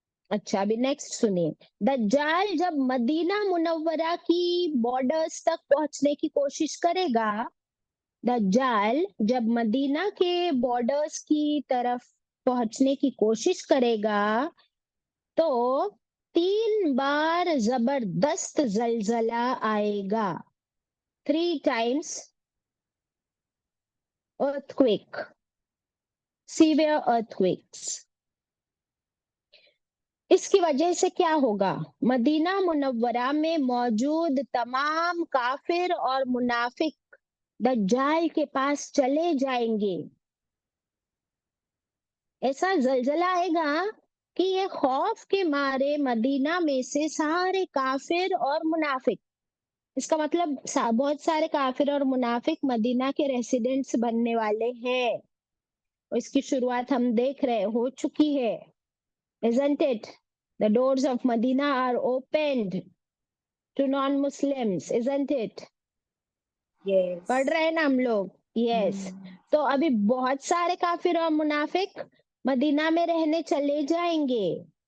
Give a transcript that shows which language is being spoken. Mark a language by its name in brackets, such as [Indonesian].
[Urdu] اچھا ابھی نیکسٹ سنیے. دجال جب مدینہ منورہ کی بارڈرز تک پہنچنے کی کوشش کرے گا, دجال جب مدینہ کے بارڈرز کی طرف پہنچنے کی کوشش کرے گا تو 3 بار زبردست زلزلہ آئے گا. [English] 3 times earthquake, severe earthquakes. [Urdu] اس کی وجہ سے کیا ہوگا؟ مدینہ منورہ میں موجود تمام کافر اور منافق دجال کے پاس چلے جائیں گے. ایسا زلزلہ آئے گا کہ یہ خوف کے مارے مدینہ میں سے سارے کافر اور منافق, اس کا مطلب بہت سارے کافر اور منافق مدینہ کے ریسیڈنٹس بننے والے ہیں. اس کی شروعات ہم دیکھ رہے ہو چکی ہے. [English] Isn't it? The doors of Medina are opened to non-Muslims, isn't it? Yes. [Urdu] پڑھ رہے ہیں نا ہم لوگ. Yes. تو ابھی بہت سارے کافر اور منافق مدینہ میں رہنے چلے جائیں گے.